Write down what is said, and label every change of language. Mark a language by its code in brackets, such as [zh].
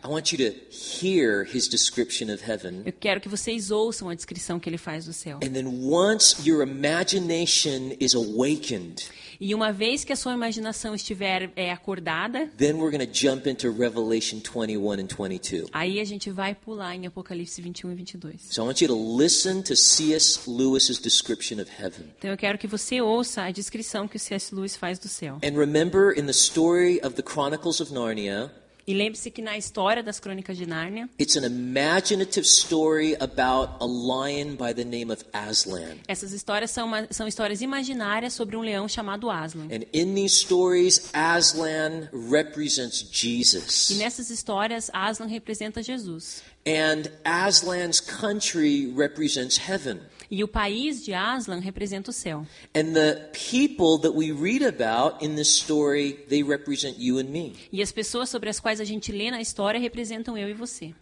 [en] I want you to hear his description of heaven. [pt] Eu quero que vocês ouçam a descrição que ele faz do céu. [en] And then once your imagination is awakened, [pt] E uma vez que a sua imaginação estiver acordada, [en] then we're going to jump into Revelation 21 and 22. [pt] aí a gente vai pular em Apocalipse 21 e 22. [en] So I want you to listen to C.S. Lewis's description of heaven. [pt] Então eu quero que você ouça a descrição que o C.S. Lewis faz do céu. [en] And remember, in the story of the Chronicles of Narnia, [pt] E lembre-se que na história das Crônicas de Nárnia, [en] it's an imaginative story about a lion by the name of Aslan. [pt] essas histórias são histórias imaginárias sobre um leão chamado Aslan. [en] And in these stories, Aslan represents [pt] E [en] Jesus. [pt] nessas histórias, Aslan representa Jesus. [en] And Aslan's country represents heaven. [pt] E o país de Aslan representa o céu. [en] And the people that we read about in this story, they represent you and me. [pt] E as pessoas sobre as quais a gente lê na história representam eu e você.